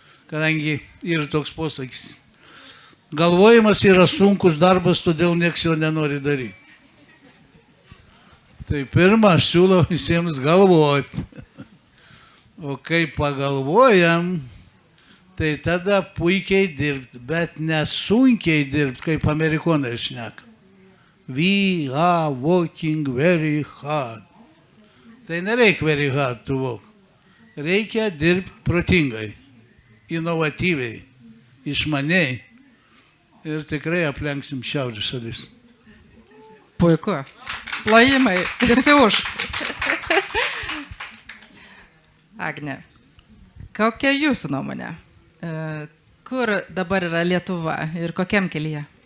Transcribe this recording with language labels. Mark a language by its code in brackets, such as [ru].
[lt] Kadangi yra toks posakis. Galvojimas yra sunkus darbas, todėl nieks jo nenori daryti. Tai pirmą aš siūlau visiems galvoti. O kai pagalvojam, tai tada puikiai dirbti, bet nesunkiai dirbti, kaip amerikonai šneka. [en] We are working very hard. [lt] Tai nereikia [en] very hard to work. [lt] Reikia dirbti protingai, inovatyviai, išmaniai ir tikrai aplenksim šiaurės šalis. Puiku. Plojimai. Visi už. Agne, kokia jūsų nuomonė? Kur dabar yra Lietuva ir kokiam kelyje?